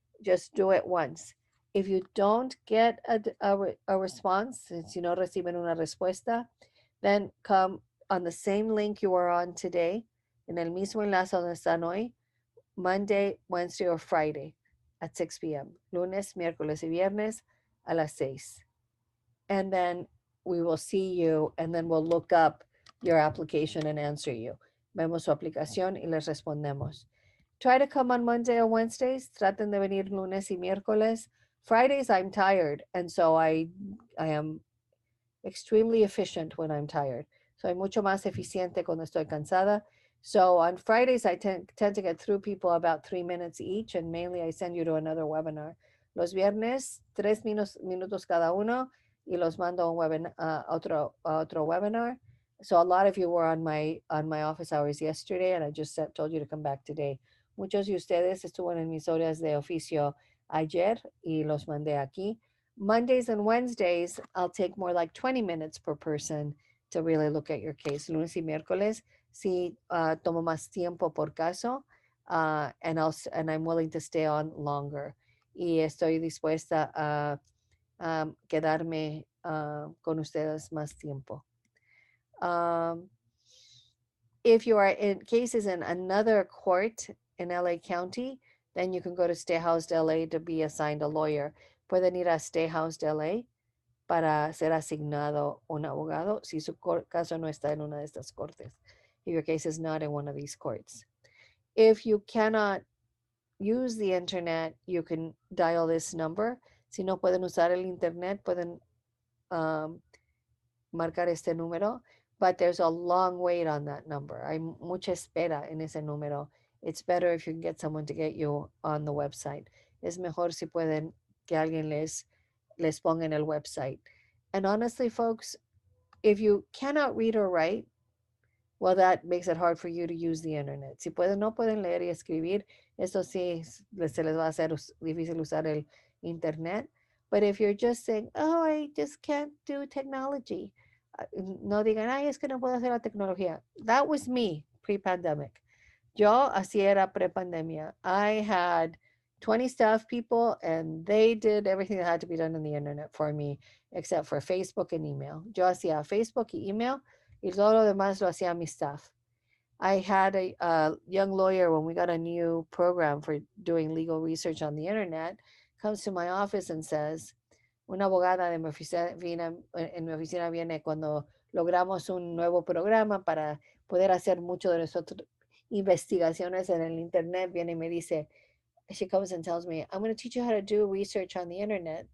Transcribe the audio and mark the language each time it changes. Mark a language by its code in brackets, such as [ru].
[en] Just do it once. If you don't get a response, [es] si no reciben una respuesta, [en] then come on the same link you are on today, [es] en el mismo enlace donde están hoy, [en] Monday, Wednesday, or Friday at 6 p.m. [es] Lunes, miércoles y viernes a las 6. [en] And then we will see you, and then we'll look up your application and answer you. [es] Vemos su aplicación y les respondemos. [en] Try to come on Monday or Wednesdays. [es] Traten de venir lunes y miércoles. [en] Fridays, I'm tired, and so I am extremely efficient when I'm tired. [es] Soy mucho más eficiente cuando estoy cansada. [en] So on Fridays, I tend to get through people about 3 minutes each, and mainly I send you to another webinar. [es] Los viernes, 3 minutos cada uno, y los mando a un otro webinar. [en] So a lot of you were on my office hours yesterday, and I just told you to come back today. [es] Muchos de ustedes estuvieron en mis horas de oficio ayer y los mandé aquí. [en] Mondays and Wednesdays, I'll take more like 20 minutes per person to really look at your case. [es] Lunes y miércoles, sí, tomo más tiempo por caso, [en] and I'm willing to stay on longer. [es] Y estoy dispuesta a quedarme con ustedes más tiempo. [en] If you are in cases in another court in LA County, then you can go to Stay Housed LA to be assigned a lawyer. [es] Pueden ir a Stay Housed LA para ser asignado un abogado si su caso no está en una de estas cortes. [en] If your case is not in one of these courts. If you cannot use the internet, you can dial this number. [es] Si no pueden usar el internet, pueden marcar este número, [en] but there's a long wait on that number. [es] Hay mucha espera en ese número. [en] It's better if you can get someone to get you on the website. [es] Es mejor si pueden que alguien les ponga en el website. [en] And honestly, folks, if you cannot read or write, well, that makes it hard for you to use the internet. [es] Si no pueden leer y escribir, eso sí se les va a hacer difícil usar el internet. [en] But if you're just saying, oh, I just can't do technology, [es] no digan, ay, es que no puedo hacer la tecnología. [en] That was me pre-pandemic. [es] Yo así era pre-pandemia. [en] I had 20 staff people and they did everything that had to be done on the internet for me, except for Facebook and email. [es] Yo hacía Facebook y email y todo lo demás lo hacía mi staff. [en] I had a young lawyer when we got a new program for doing legal research on the internet, comes to my office and says, [es] una abogada de mi oficina, en mi oficina viene cuando logramos un nuevo programa para poder hacer mucho de nuestras investigaciones en el internet, viene y me dice, [en] she comes and tells me, I'm going to teach you how to do research on the internet.